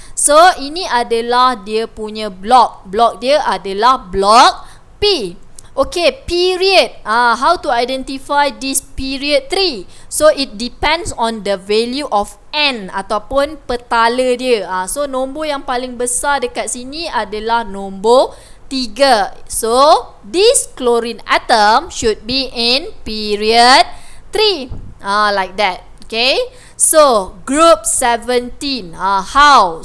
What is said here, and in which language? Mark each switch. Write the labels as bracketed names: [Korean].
[Malay] So ini adalah dia punya blok. Blok dia adalah blok P. [English] Okay, period. How to identify this period 3? So it depends on the value of n [Malay] ataupun petala dia. So nombor yang paling besar dekat sini adalah nombor 3. [English] So this chlorine atom should be in period 3. Like that. Okay, so group 17. How?